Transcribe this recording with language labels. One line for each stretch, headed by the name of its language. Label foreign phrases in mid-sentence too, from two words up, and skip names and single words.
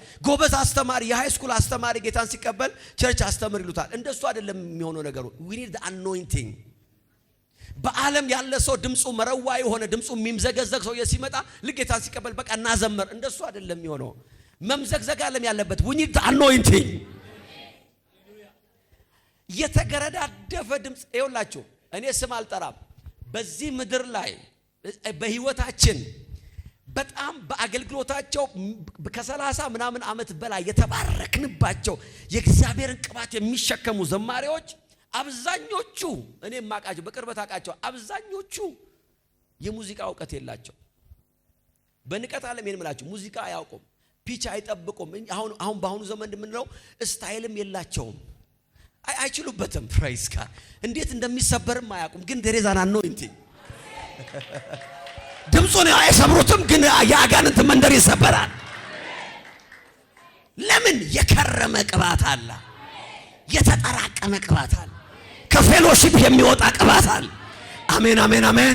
Amharic: ጎበዝ አስተማሪ የሃይ ስኩል አስተማሪ ጌታን ሲቀበል ቸርች አስተምር ይሉታል። እንደሱ አይደለም የሚሆነው ነገሩ።
English: we need the anointing።
Amharic: በዓለም ያለ ሰው ድምጹ መረዋ የሆነ ድምጹ የሚምዘገዘግ ሰው ሲመጣ ለጌታን ሲቀበል በቃ እናዘምር፣ እንደሱ አይደለም የሚሆነው። መምዘግዘግ ዓለም ያለበት
English: we need the anointing።
Amharic: የተገረዳደፈ ድምጽ ይኸውላችሁ እኔ ስም አልጠራም። በዚህ ምድር ላይ በህይወታችን በጣም በአገልግሎታቸው ከ30 ምናምን ዓመት በላይ የተባረክንባቸው የእግዚአብሔርን ቅባት የሚሸከሙ ዘማሪዎች አብዛኞቹ እኔ ማቃቸው በቅርበት አቃቸው አብዛኞቹ የሙዚቃ ዕውቀት የላቸው። በንቀት ዓለም የምላችሁ ሙዚቃ አያውቁም፣ ፒች አይጠብቁም። አሁን በአሁኑ ዘመን እንደምንለው ስታይልም የላቸውም፣ አይችሉበትም። ፕራይስ ጋር እንዴት እንደሚሰበርም አያውቁም። ግን
English: there is an anointing።
Amharic: ድምጹን አይሰብሩትም፣ ግን የአጋንንት መንደር ይሰበራል። ለምን? የከረመ ቅባት አለ፣ የተጠራቀመ ቅባት አለ፣ ከፌሎሺፕ የሚወጣ ቅባት አለ። አሜን አሜን አሜን።